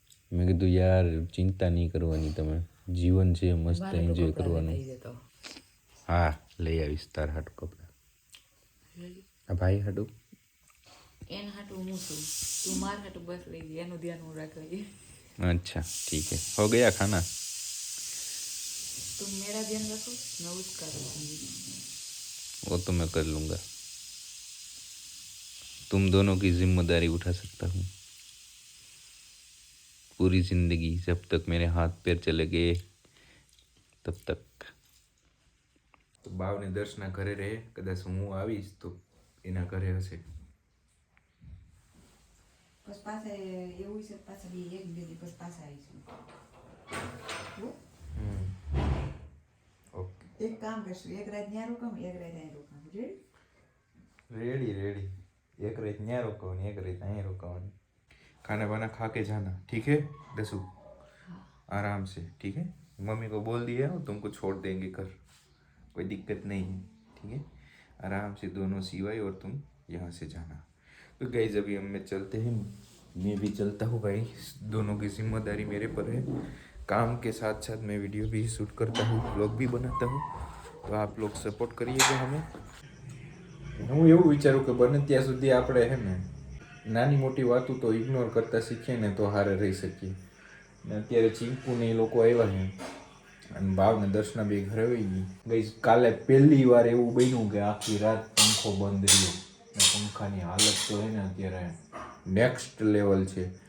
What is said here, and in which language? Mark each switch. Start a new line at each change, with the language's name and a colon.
Gujarati: મેં કીધું યાર ચિંતા નહીં કરવાની, તમે જીવન છે મસ્ત એન્જોય કરવાનું. હા લઈ આવીશ તાર હાટું કપડાં. આ ભાઈ હાટું એના હાટું હું છું, તું માર હાટું બસ લઈ લે, એનું ધ્યાન હું રાખ લઈએ.
Hindi: अच्छा ठीक है, हो गया खाना? तुम मेरा ध्यान रखो, मैं उसका रखूंगी. वो तो मैं कर लूँगा. तुम दोनों की जिम्मेदारी उठा सकता हूँ पूरी जिंदगी, जब तक मेरे हाथ पैर चले गए तब तक.
Gujarati: તો બાવને દર્શના ઘરે રહે, કદાચ હું આવીશ તો એના ઘરે હશે. બસ પાસે એવું છે, પાછા બી એક બે દિવસ પાછા આવીશું.
English: okay,
Gujarati: એક કામ કરશું, એક રાત ત્યાં રોકામ, એક રાત અહીં રોકામ.
English: Ready ready.
Hindi: एक रात यहाँ रोकाओ, एक रात यहाँ रोकाओ. खाना वाना खा के जाना, ठीक है दसू? आराम से, ठीक है. मम्मी को बोल दिया हो, तुमको छोड़ देंगे घर, कोई दिक्कत नहीं है, ठीक है. आराम से दोनों सिवाय और तुम यहाँ से जाना. तो गाइस अभी हम में चलते हैं, मैं भी चलता हूँ भाई. दोनों की जिम्मेदारी मेरे पर है. काम के साथ साथ मैं वीडियो भी शूट करता हूँ, ब्लॉग भी बनाता हूँ. तो आप लोग सपोर्ट करिएगा हमें.
Gujarati: હું એવું વિચારું કે બને ત્યાં સુધી આપણે હે ને નાની મોટી વાતો તો ઇગ્નોર કરતા શીખીએ ને તો હારે રહી શકીએ. ને અત્યારે ચીંકુ ને એ લોકો આવ્યા છે અને ભાવને દર્શના બે ઘરે આવી ગઈ. ગઈ કાલે પહેલી વાર એવું બન્યું કે આખી રાત પંખો બંધ રહ્યો ને પંખાની હાલત તો હે ને અત્યારે નેક્સ્ટ લેવલ છે.